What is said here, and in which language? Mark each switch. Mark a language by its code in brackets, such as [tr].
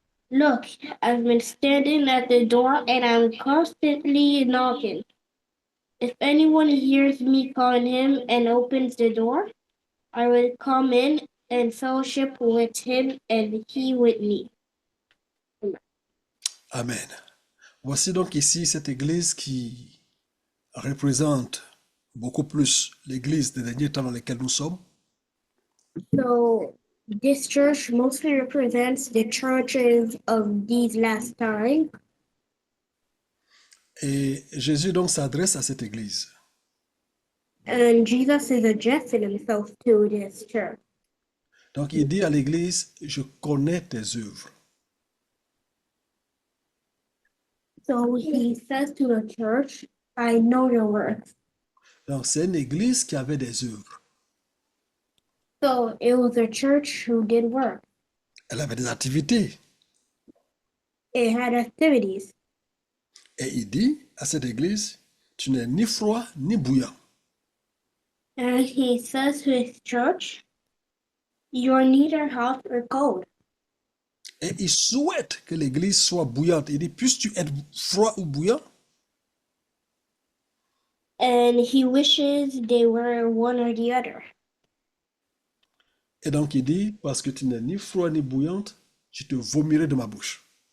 [en] Look, I've been standing at the door and I'm constantly knocking. If anyone hears me calling him and opens the door, I will come in and fellowship with him and he with me. Amen. [fr] Voici donc ici cette église qui représente beaucoup plus l'église des derniers temps dans lesquels nous sommes. [en] So this church mostly represents the churches of these last times. [fr] Et Jésus donc s'adresse à cette église. [en] And Jesus is addressing himself to this church. [fr] Donc il dit à l'église, je connais tes œuvres. [en] So he says to the church, I know your works. [fr] Donc c'est une église qui avait des œuvres. [en] So it was a church who did work. [fr] Elle avait des activités. [en] It had activities. [fr] Et il dit à cette église, tu n'es ni froid ni bouillant. [en] And he says to his church, you're neither hot or cold. [fr] Et il souhaite que l'église soit bouillante. Il dit, puisses-tu être froid ou bouillant? [en] And he wishes they were one or the other. [fr] Et donc il dit, parce que tu n'es ni froid ni bouillante, je te vomirai de ma bouche.